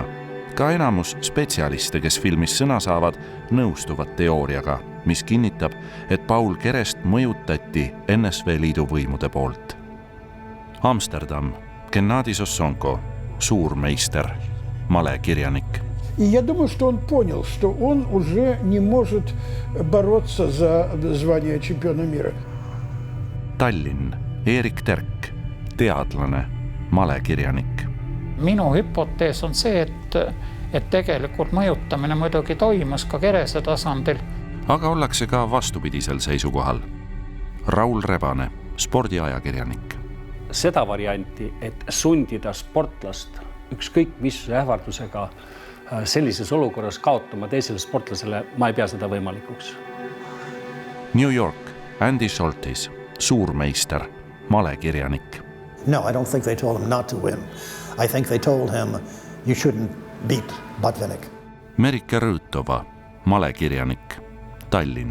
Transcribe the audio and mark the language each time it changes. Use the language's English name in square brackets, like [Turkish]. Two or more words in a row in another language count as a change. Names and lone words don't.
[Estonian] Ka enamus spetsialiste, kes filmis sõna saavad, nõustuvad teooriaga, mis kinnitab, et Paul Kerest mõjutati NSV Liidu võimude poolt. Amsterdam, Gennadi Sossonko, suurmeister, malekirjanik. [Russian] И я думаю, что он понял, что он уже не может бороться за звание чемпиона мира. [Estonian] Tallinn, Erik Terk, teadlane, malekirjanik. Minu hüpotees on see, et tegelikult mõjutamine muidugi toimus ka Kerese tasandil. Aga ollakse ka vastupidisel seisukohal. Raul Rebane, spordiajakirjanik. Seda varianti, et sundida sportlast ükskõik mis ähvardusega sellises olukorras kaotama teisele sportlasele, ma ei pea seda võimalikuks. New York, Andy Schultes, suurmeister, malekirjanik. [English] No, I don't think they told him not to win. I think they told him you shouldn't beat Botvinnik. [Estonian] Merike Rüütova, malekirjanik, Tallinn.